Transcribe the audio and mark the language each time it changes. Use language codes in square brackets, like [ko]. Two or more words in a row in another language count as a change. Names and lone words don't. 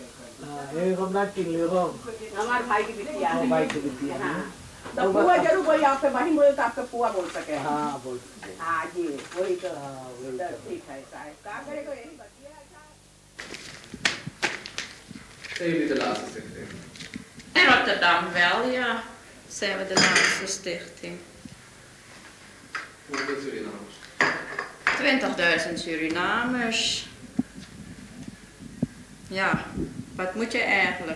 [hi] हमारे भाई की बिटिया है। हाँ, तो पुआ जरूर बोलिए, आपके बहन बोले तो आपका पुआ बोल सके। हाँ, बोल सके। हाँ जी, वही तो ठीक है साहब, क्या करेगा यही बतिया। [nl] In Rotterdam wel, ja. Zijn we de laatste stichting. Hoeveel Surinamers? 20.000 Surinamers. Ja, wat moet je eigenlijk?